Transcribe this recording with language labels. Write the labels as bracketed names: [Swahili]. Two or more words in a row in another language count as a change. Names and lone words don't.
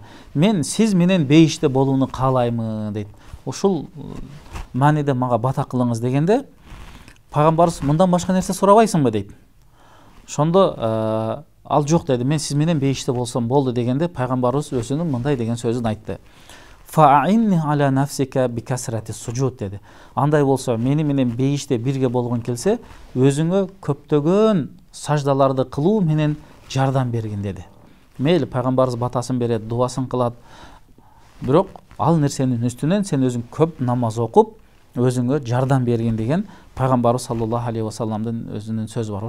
[Kyrgyz] Мен сиз менен бейиште болууну каалаймын дейт. Ушул мааниде мага бата кылыңыз дегенде, пайгамбарыбыз мындан башка нерсе сурабайсыңбы дейт. Ошондо ал жок деди. Мен сиз менен бейиште болсом болду дегенде, пайгамбарыбыз өзүнүн мындай деген сөзүн айтты: [Arabic] فأعني على نفسك بكثرة السجود деди. [Kyrgyz] Андай болсо, мени менен бейиште бирге болгон келсе, өзүңө көптөгөн саждаларды кылуу менен жардам бергин деди. Мейли пайгамбарыбыз батасын берет, дуасын кылат. Бирок ал нерсенин үстүнөн сен өзүң көп намаз окуп, өзүңө жардам бергин деген пайгамбарыбыз [Arabic] صلى الله عليه وسلم [Kyrgyz] өзүнүн сөзү бар.